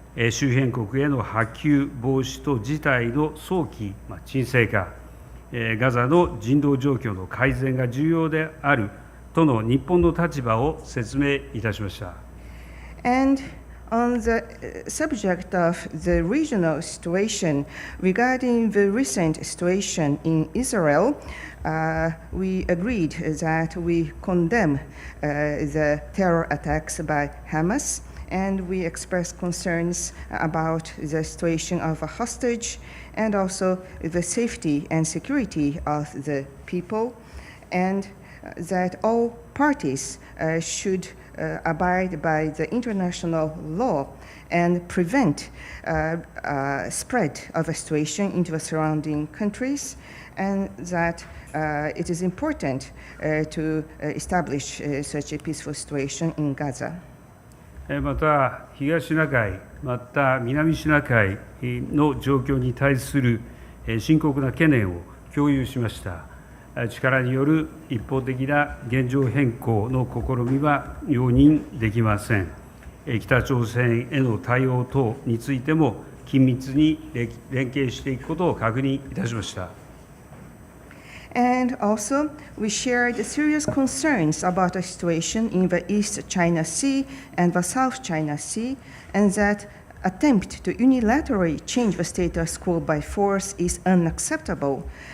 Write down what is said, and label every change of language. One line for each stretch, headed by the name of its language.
Japanese: 周辺国への波及防止と事態の早期沈静化、ガザの人道状況の改善が重要であるとの日本の立場を説明いたしました。
English: And on the subject of the regional situation, regarding the recent situation in Israel, we agreed that we condemn the terror attacks by Hamas, and we expressed concerns about the situation of a hostage and also the safety and security of the people, and that all parties should abide by the international law and prevent spread of a situation into the surrounding countries, and that it is important to establish such a peaceful situation in Gaza.
Japanese: また、東シナ海、また南シナ海の状況に対する深刻な懸念を共有しました。力による一方的な現状変更の試みは容認できません。北朝鮮への対応等についても緊密に連携していくことを確認いたしました。
English: And also, we shared serious concerns about the situation in the East China Sea and the South China Sea, and that attempt to unilaterally change the status quo by force is unacceptable.